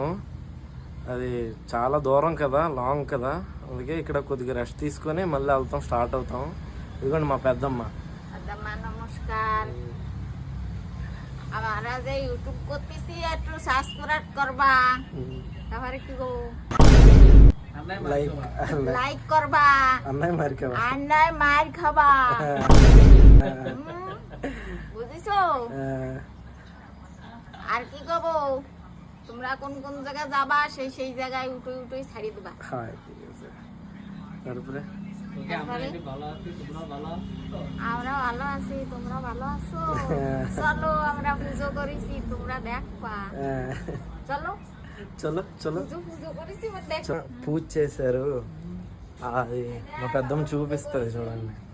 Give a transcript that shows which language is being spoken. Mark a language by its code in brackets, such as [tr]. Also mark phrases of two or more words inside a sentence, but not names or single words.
[te] అది చాలా దూరం కదా, లాంగ్ కదా, అందుకే ఇక్కడ కొద్దిగా రెస్ట్ తీసుకొని మళ్ళీ వెళ్తాం, స్టార్ట్ అవుతాం. ఇదిగోండి మా పెద్దమ్మ. [bn] নমস্কার, আমরা যে ইউটিউব করতেছি একটু সাবস্ক্রাইব করবা, তারপরে কি গো লাইক করবা, আন্নাই মার খাবা, বুঝিছো? আর কি কব, তোমরা কোন কোন জায়গায় যাবা সেই সেই জায়গায় উঠোই ছাড়ি দিবা। হ্যাঁ ঠিক আছে। তারপরে আমরা ভালো আছি, তোমরা ভালো আছো? চলো আমরা পুজো করেছি, তোমরা দেখবা। চলো [te] చలో చలో [bn] পুজো করেছি, দেখো। [te] పూజ చేశారు, అది మా పెద్దమ్మ చూపిస్తుంది చూడండి.